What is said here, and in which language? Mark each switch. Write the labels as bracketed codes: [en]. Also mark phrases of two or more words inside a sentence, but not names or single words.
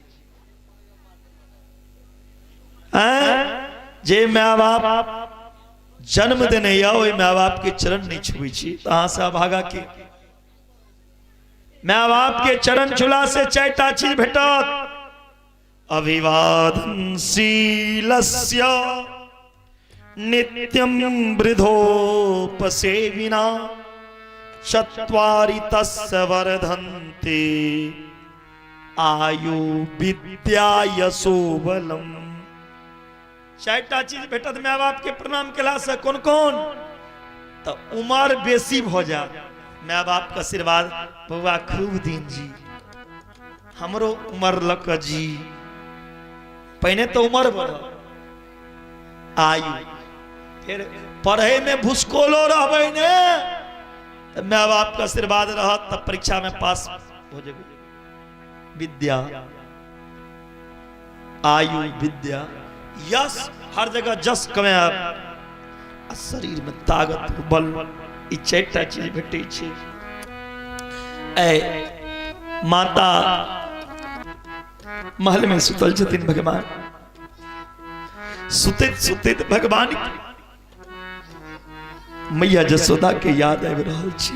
[mai] जे माय बाप जन्म देने या ओई माय बाप के चरण नहीं छुई छी, तहां से भागा के माय बाप के चरण छुला से चारिटा चीज भेटत। [sa] अभिवादन शीलस्य नित्यम वृद्धोपसेविना चत्वारि तस्य वर्धन्ते आयु विद्या यशो बलम। [mai] चारिटा चीज भेटत माय बाप के प्रणाम केला से। कौन कौन? तो उम्र बेसी भ जा, माय बाप का आशीर्वाद, बउआ खूब दिन जी, हमरो उम्र लक जी। पहले तो उम्र बढ़, आयु, फिर पढ़े में भूसकोलो रहबे ने, तो माय बाप का आशीर्वाद रहत तब परीक्षा में पास हो जेबे। विद्या, आयु, विद्या, यश, हर जगह जस कमे, शरीर में ताकत बल, ई चारिटा चीज भेटै छै। ऐ माता महल में सुतल छथिन भगवान, सुतित सुतित भगवान मैया जसोदा के याद आबि रहल छै।